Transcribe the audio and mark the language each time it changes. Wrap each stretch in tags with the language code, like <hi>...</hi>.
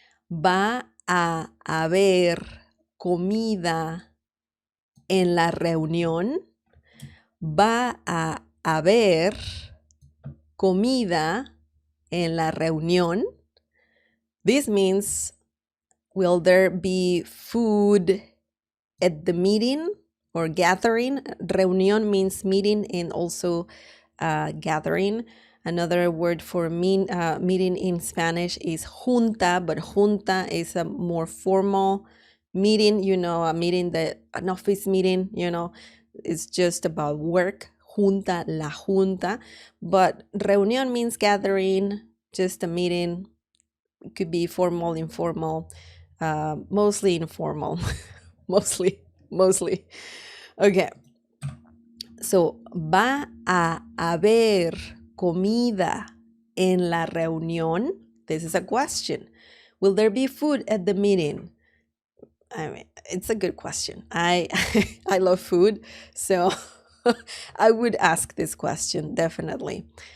<es>Va a haber comida en la reunión. Va a haber comida en la reunión.</es> <en>This means, will there be food at the meeting or gathering? Reunión means meeting and also gathering. Another word for meeting in Spanish is junta, but junta is a more formal meeting, a meeting an office meeting, it's just about work.</en> <es>Junta, la junta.</es> <en>But reunión means gathering, just a meeting. It could be formal, informal, mostly informal. mostly. Okay.</en> <es>So, va a haber comida en la reunión?</es> <en>This is a question. Will there be food at the meeting? I mean, it's a good question. I love food, so I would ask this question definitely.</en>